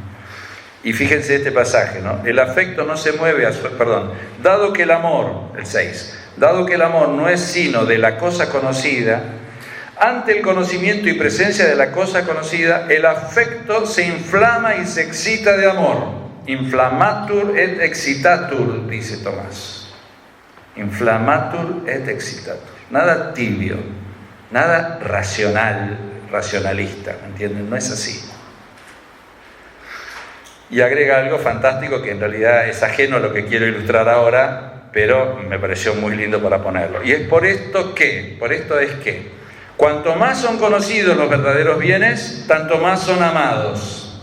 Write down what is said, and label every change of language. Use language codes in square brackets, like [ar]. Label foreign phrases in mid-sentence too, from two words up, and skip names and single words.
[es] Y fíjense este pasaje, ¿no? El afecto no se mueve dado que el amor, el 6, dado que el amor no es sino de la cosa conocida, ante el conocimiento y presencia de la cosa conocida, el afecto se inflama y se excita de amor. [la] Inflamatur et excitatur, [es] dice Tomás. [la] Inflamatur et excitatur. [es] Nada tibio, nada racionalista, ¿me entienden? No es así. Y agrega algo fantástico que en realidad es ajeno a lo que quiero ilustrar ahora, pero me pareció muy lindo para ponerlo. Y es por esto es que, cuanto más son conocidos los verdaderos bienes, tanto más son amados.